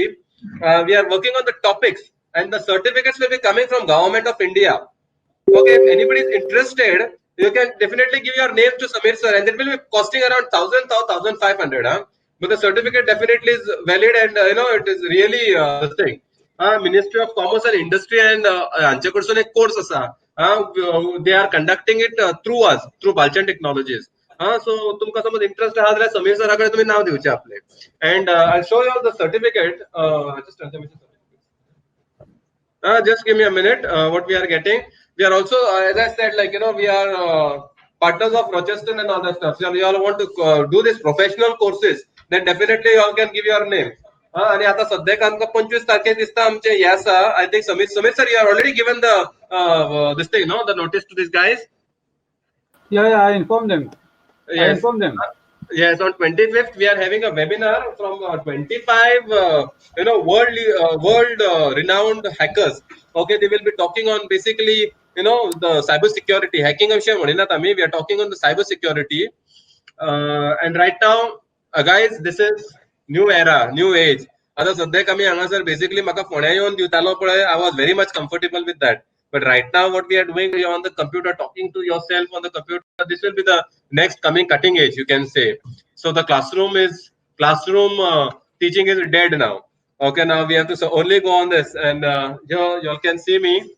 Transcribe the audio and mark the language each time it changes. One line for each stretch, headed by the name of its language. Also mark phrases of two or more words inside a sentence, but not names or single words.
English: We are working on the topics, and the certificates will be coming from Government of India. Okay, if anybody is interested, you can definitely give your name to Samir sir, and it will be costing around 1,000 or 1,500. But the certificate definitely is valid, and it is really the thing. Ministry of Commerce and Industry and
Konkani: आमच्याकडसून एक course असा.
English: They are conducting it through us, through Balchan Technologies.
Konkani: So तुमका समज इंटरेस्ट आहा जाल्यार समीर सराकडे तुम्ही नाव दिवचे आपले.
English: And I'll show you all the certificate. Just give me a minute. What we are getting, we are also, as I said, we are partners of Rochester and all that stuff. So you all want to do this professional courses, then definitely you all can give your name.
Konkani: आणि आता सध्याक आमकां 25 तारखेक दिसता आमचे हे आसा.
English: I think Samir sir, you are already given the this thing, the notice to these guys. Yeah, I informed them. Yes. I informed them. Yes, on 25th we are having a webinar from 25 world renowned hackers. Okay, they will be talking on basically the cyber security hacking
Konkani: विषय म्हणिनात आम्ही.
English: We are talking on the cyber security, and right now guys, this is new era, new age.
Konkani: आता सध्याक आम्ही हांगासर basically म्हाका फोंड्या येवन दिवतालो पळय,
English: I was very much comfortable with that. But right now what we are doing, we are on the computer, talking to yourself on the computer. This will be the next coming cutting edge, you can say. So the classroom teaching is dead now. Okay, now we have to only go on this, and here you all can see me.